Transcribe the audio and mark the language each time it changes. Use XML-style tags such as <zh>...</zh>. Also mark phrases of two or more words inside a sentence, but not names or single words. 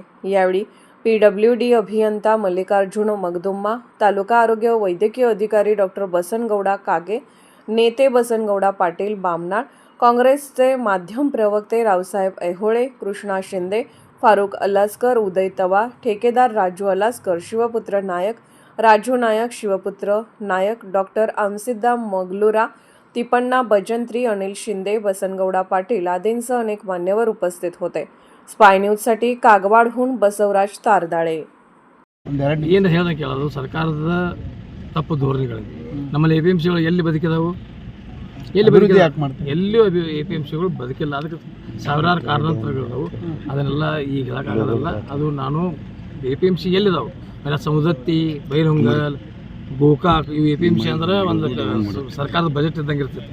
<mr>यावेळी PWD अभियंता मल्लिकार्जुन मगदुम्मा, तालुका आरोग्य व वैद्यकीय अधिकारी डॉक्टर बसनगौडा कागे, नेते बसनगौडा पाटील बामनाळ, काँग्रेसचे माध्यम प्रवक्ते रावसाहेब ऐहोळे, कृष्णा शिंदे, फारुख अलास्कर, उदय तवा, ठेकेदार राजू अलास्कर, शिवपुत्र नायक, राजू नायक, शिवपुत्र नायक, डॉक्टर आमसिद्दा मगलुरा, तिपण्णा बजंत्री, अनिल शिंदे, बसनगौडा पाटील आदींसह अनेक मान्यवर उपस्थित होते। स्पाय न्यूजसाठी कागवाडहून बसवराज तारदाळे।</mr> <kn>ಏನು ಹೇಳ್ದಂಗೆ ಕೇಳೋದು ಸರ್ಕಾರದ ತಪ್ಪು ಧೋರಣೆಗಳು ನಮ್ಮಲ್ಲಿ APMCಗಳು ಎಲ್ಲಿ ಬದುಕಿದಾವು, ಎಲ್ಲಿ ಬದುಕಿದೆ, ಎಲ್ಲಿಯೂ APMCಗಳು ಬದುಕಿಲ್ಲ। ಅದಕ್ಕೆ ಸಾವಿರಾರು ಕಾರಣಾಂತರಗಳಿದಾವು, ಅದನ್ನೆಲ್ಲ ಈಗ ಹೇಳೋಕ್ಕಾಗೋದಲ್ಲ। ಅದು ನಾನು APMC ಎಲ್ಲಿದಾವೆ ಆಮೇಲೆ ಸೌದತ್ತಿ, ಬೈಲಹೊಂಗಲ್, ಗೋಕಾಕ್, ಇವು APMC ಅಂದ್ರೆ ಒಂದು ಸರ್ಕಾರದ ಬಜೆಟ್ ಇದ್ದಂಗೆ ಇರ್ತೈತಿ।</kn>